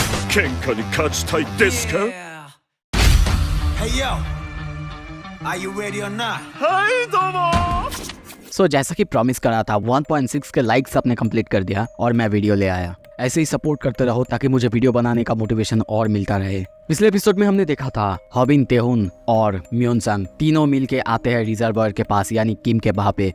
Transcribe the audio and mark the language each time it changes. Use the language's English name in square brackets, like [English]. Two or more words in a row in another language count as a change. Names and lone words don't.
[Japanese] 喧嘩に勝ちたいですか？ [English] Hey yo, are you ready or not? [Japanese] はいどうも。 [Hindi] जैसा कि प्रॉमिस करा था 1.6 के लाइक्स आपने कंप्लीट कर दिया और मैं वीडियो ले आया। ऐसे ही सपोर्ट करते रहो ताकि मुझे वीडियो बनाने का मोटिवेशन और मिलता रहे। पिछले एपिसोड में हमने देखा था हॉबिन, तेहुन और म्योनसंग तीनों मिलके आते हैं रिजर्वर के पास यानी किम के वहाँ पे।